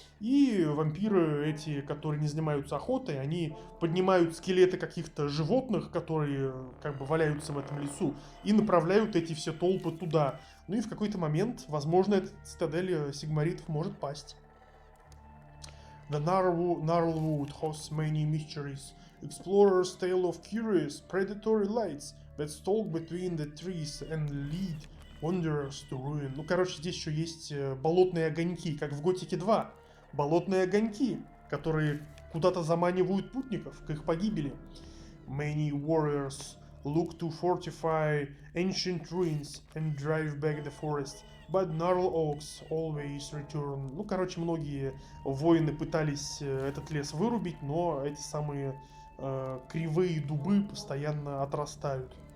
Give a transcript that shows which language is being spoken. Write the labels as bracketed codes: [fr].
[ru] И вампиры эти, которые не занимаются охотой, они поднимают скелеты каких-то животных, которые как бы валяются в этом лесу, и направляют эти все толпы туда. Ну и в какой-то момент, возможно, эта цитадель сигмаритов может пасть. [en] The Gnarlwood hosts many mysteries. Explorers tale of curious, predatory lights that stalk between the trees and lead wanderers to ruin. [ru] Ну, короче, здесь еще есть болотные огоньки, как в Готике 2. Болотные огоньки, которые куда-то заманивают путников к их погибели. [en] Many warriors look to fortify ancient ruins and drive back the forest. But gnarl oaks always return. [ru] Ну, короче, многие воины пытались этот лес вырубить, но эти самые кривые дубы постоянно отрастают.